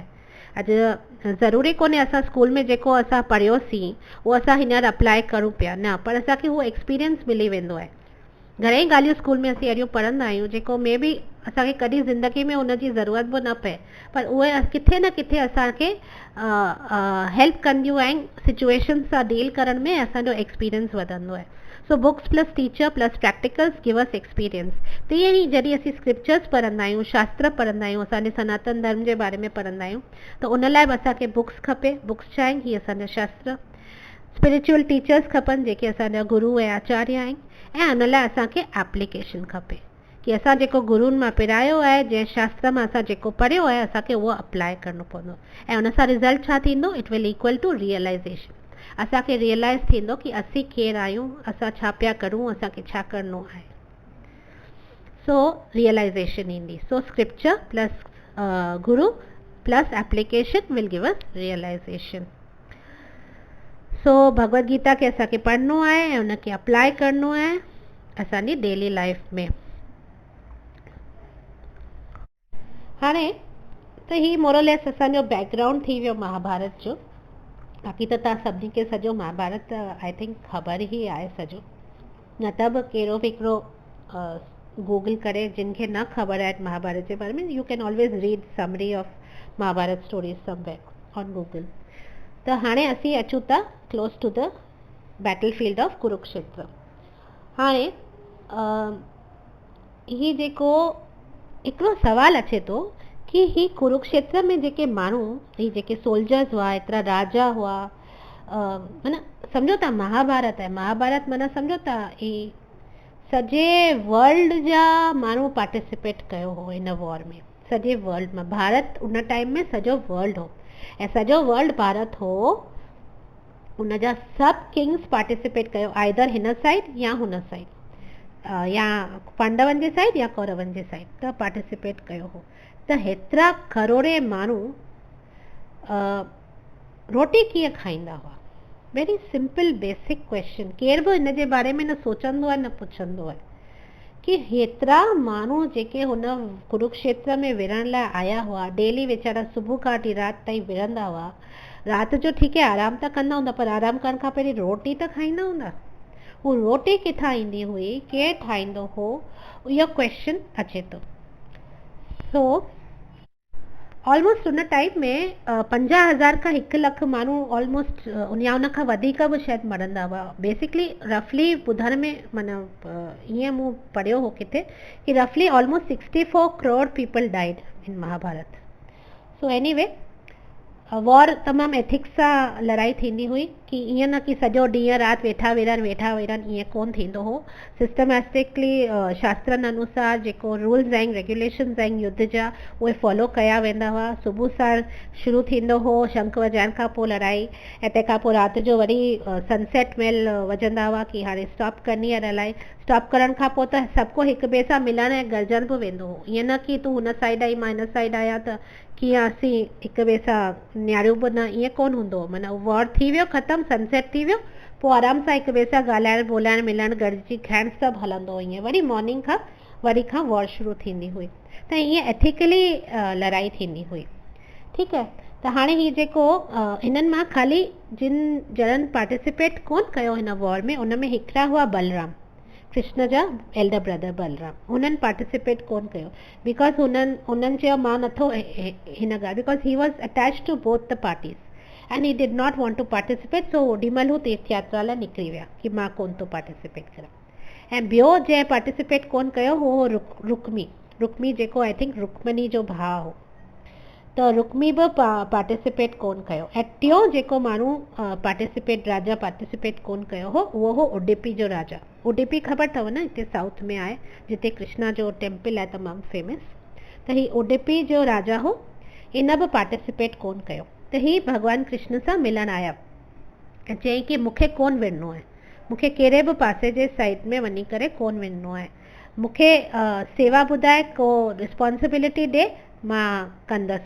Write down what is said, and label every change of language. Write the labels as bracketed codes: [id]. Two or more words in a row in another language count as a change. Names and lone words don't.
[sd] अॼु ज़रूरी कोन्हे असां स्कूल में जेको असां पढ़ियोसीं उहो असां हींअर अप्लाई करूं पिया, न, पर असांखे उहो एक्सपीरियंस मिली वेंदो आहे। घणेई ॻाल्हियूं स्कूल में असीं अहिड़ियूं पढ़ंदा आहियूं जेको मे बी असांखे कॾहिं ज़िंदगी में उनजी ज़रूरत बि न पए, पर उहे किथे न किथे असांखे हेल्प कंदियूं आहिनि सिचुएशन सां डील करण में, असांजो एक्सपीरियंस वधंदो आहे। [en] so books plus teacher plus practicals give us experience. [sd] तीअं ई जॾहिं असीं स्क्रिप्चर्स पढ़ंदा आहियूं, शास्त्र पढ़ंदा आहियूं, असांजे सनातन धर्म जे बारे में पढ़ंदा आहियूं, त उन लाइ बि असांखे बुक्स खपे। बुक्स छा आहिनि, हीअ असांजा शास्त्र। [en] spiritual teachers [sd] खपनि जेके असांजा गुरु ऐं आचार्य आहिनि, ऐं उन लाइ असांखे एप्लीकेशन खपे कि असां जेको गुरुनि मां पिरायो आहे, जंहिं शास्त्र मां असां जेको पढ़ियो आहे, असांखे उहो अप्लाई करिणो पवंदो, ऐं उन सां रिज़ल्ट छा थींदो, [en] it will equal to realization. [sd] असांखे रियलाइज़ थींदो कि असीं केरु आहियूं, असां छा पिया करूं, असांखे छा करिणो आहे। [en] so realization [sd] ईंदी। [en] so scripture plus guru plus application will give us realization. [sd] सो भगवत गीता खे असांखे पढ़णो आहे ऐं उनखे अप्लाई करिणो आहे असांजी [en] daily life [sd] में। हाणे त ही मोरलेस असांजो बैकग्राउंड थी वियो महाभारत जो। बाक़ी त तव्हां सभिनी खे सॼो महाभारत [en] I think [sd] ख़बर ई आहे सॼो, न त बि कहिड़ो बि हिकिड़ो गूगल करे, जिन खे न ख़बर आहे महाभारत जे बारे में, [en] you can always read summary of Mahabharat stories somewhere on Google. [sd] त हाणे असीं अचूं था [en] close to the battle field of Kurukshetra. [sd] हाणे ही जेको हिकिड़ो सवाल अचे थो कि ही कुरुक्षेत्र में जेके माण्हू, ही जेके सोल्जर्स हुआ, एतिरा राजा हुआ, माना सम्झो था महाभारत आहे, महाभारत माना सम्झो था ही सॼे वर्ल्ड जा माण्हू पार्टिसिपेट कयो हो हिन वॉर में, सॼे वर्ल्ड में। भारत उन टाइम में सॼो वर्ल्ड हो, ऐं सॼो वर्ल्ड भारत हो, उन जा सभु [en] kings participate [sd] कयो, आइदर हिन साइड या हुन साइड, या पांडवनि जे साइड या कौरवनि जे साइड, त पार्टिसिपेट कयो हो। त हेतिरा करोड़े माण्हू रोटी कीअं खाईंदा हुआ, [en] very simple basic question, [sd] केर बि हिन जे बारे में न सोचंदो आहे न पुछंदो आहे कि हेतिरा माण्हू जेके हुन कुरुक्षेत्र में विरण लाइ आया हुआ, डेली वीचारा सुबुह खां वठी राति ताईं विरंदा हुआ, राति जो ठीकु आहे आराम त कंदा हूंदा, पर आराम करण खां पहिरीं रोटी त खाईंदा हूंदा। हू रोटी किथां ईंदी हुई, केरु ठाहींदो हो, इहो क्वेश्चन अचे थो। [en] so almost [sd] उन टाइम में 50,000 खां 1 लख माण्हू ऑलमोस्ट या उन खां वधीक बि शायदि मरंदा हुआ। [en] basically roughly [sd] ॿुधण में माना ईअं मूं पढ़ियो हो किथे कि [en] roughly almost [sd] 64 करोड़ [en] people died in Mahabharat. so anyway war [sd] तमामु एथिक्स सां लड़ाई थींदी हुई कि ईअं न कि सॼो ॾींहुं राति वेठा विरनि ईअं कोन थींदो हो। सिस्टमैटिकली शास्त्रनि अनुसार जेको रूल्स आहिनि रेगुलेशन्स आहिनि युद्ध जा उहे फॉलो कया वेंदा हुआ। सुबुह साण शुरू थींदो हो शंख वॼाइण खां पोइ लड़ाई, ऐं तंहिंखां पोइ राति जो वरी सनसेट मेल वॼंदा हुआ कि हाणे स्टॉप करणी आहे लड़ाई। स्टॉप करण खां पोइ त सभु को हिक ॿिए सां मिलण ऐं गॾिजण बि वेंदो हो। ईअं न कि तूं हुन साइड आई मां हिन साइड आहियां त कीअं असीं हिक ॿिए सां नियारियूं बि न, ईअं कोन हूंदो। माना वॉर थी वियो ख़तमु, सनसेट थी वियो, पोइ आराम सां हिक ॿिए सां ॻाल्हाइण ॿोलाइण मिलण गॾिजी खाइण सभु हलंदो हो। ईअं वरी मॉर्निंग खां वरी खां वॉर शुरू थींदी हुई। त ईअं एथिकली लड़ाई थींदी हुई। ठीकु आहे, त हाणे हीउ जेको हिननि मां ख़ाली जिन ॼणनि पार्टिसिपेट कोन कयो हिन वॉर में, उन में हिकिड़ा हुआ बलराम, कृष्ण जा [en] elder brother [sd] बलराम। हुननि पार्टिसिपेट कोन कयो बिकॉज हुननि चयो मां नथो हिन ॻाल्हि, [en] because he was attach to both the parties and he did not want to participate. [sd] सो ओॾीमहिल हू तीर्थ यात्रा लाइ निकिरी विया कि मां कोन थो पार्टिसिपेट करां। ऐं ॿियो जंहिं पार्टिसिपेट कोन कयो हो रुक्मी जेको [en] I think [sd] रुक्मनी जो भाउ हो, त रुक्मी बि पार्टिसिपेट कोन कयो। ऐं टियों जेको माण्हू राजा पार्टिसिपेट कोन कयो हो उहो हो उडुपी जो राजा। उडुपी ख़बर अथव न, हिते साउथ में आहे जिते कृष्णा जो टेम्पल आहे तमामु फेमस। त ही उडुपी जो राजा हो, इन बि पार्टिसिपेट कोन कयो। त ही भॻवानु कृष्ण सां मिलण आया ऐं चयईं कि मूंखे कोन विढ़नो आहे, मूंखे कहिड़े बि पासे जे साइड में वञी करे कोन विढ़नो आहे, मूंखे सेवा ॿुधाए, को रिस्पॉन्सिबिलिटी ॾे, मां कंदसि।